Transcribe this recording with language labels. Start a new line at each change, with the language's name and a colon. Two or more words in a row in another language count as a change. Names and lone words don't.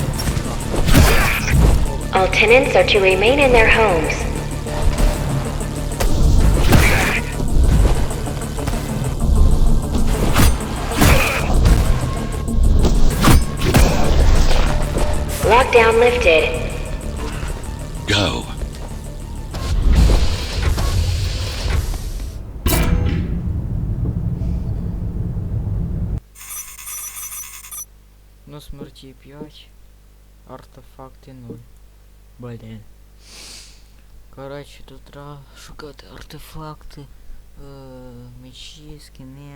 English: All tenants are to remain in their homes. Lockdown lifted. Go.
Ukrainian: Ну, смерті 5, артефакти 0. Блін. Коротше, тут треба шукати артефакти, мечі, скини.